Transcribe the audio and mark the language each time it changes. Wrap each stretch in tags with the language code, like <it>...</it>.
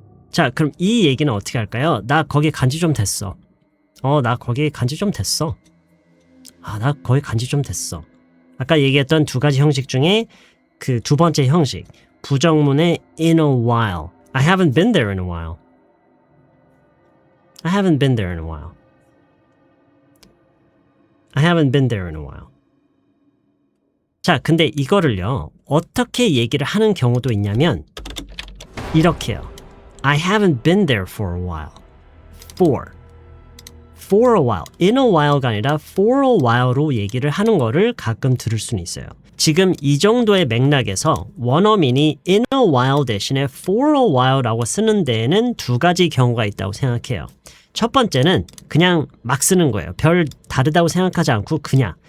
<ko>자, 그럼 이 얘기는 어떻게 할까요? 나 거기 간지 좀 됐어. 나 거기 간지 좀 됐어. 나 거기 간지 좀 됐어. 아까 얘기했던 두 가지 형식 중에 그 두 번째 형식, 부정문의 in a while.</ko> <en>I haven't been there in a while. I haven't been there in a while. I haven't been there in a while.</en> <ko>자, 근데 이거를요, 어떻게 얘기를 하는 경우도 있냐면 이렇게요.</ko> <en>I haven't been there for a while. For a while.</en> <ko>In a while가 아니라 for a while로 얘기를 하는 거를 가끔 들을 수는 있어요. 지금 이 정도의 맥락에서 원어민이 in a while 대신에 for a while라고 쓰는 데에는 두 가지 경우가 있다고 생각해요. 첫 번째는 그냥 막 쓰는 거예요. 별 다르다고 생각하지 않고 그냥.</ko>